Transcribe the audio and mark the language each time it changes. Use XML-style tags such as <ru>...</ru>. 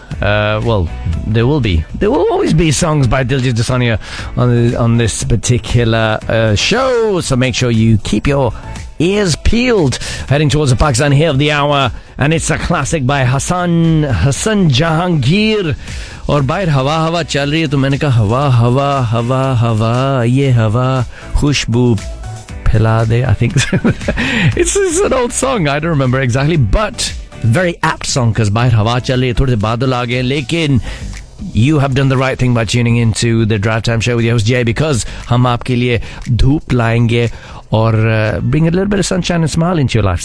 <en>There will be. There will always be songs by Diljit Dosanjh on this particular show. So make sure you keep your ears peeled. Heading towards the Pakistan Hit of the Hour, and it's a classic by Hassan Jahangir.</en> <ur>اور باہر ہوا ہوا چل رہی ہے تو میں نے کہا ہوا ہوا ہوا ہوا یہ ہوا خوشبو پھیلا دے۔</ur> <en>I think so. it's an old song. I don't remember exactly, but very apt song, because باہر ہوا چل رہی ہے، تھوڑے سے بادل آ گئے، لیکن you have done the right thing by tuning into the Drive Time Show with your host Jay, because ہم آپکے لیے دھوپ لائیں گے اور bring a little bit of sunshine and smile into your life.</en>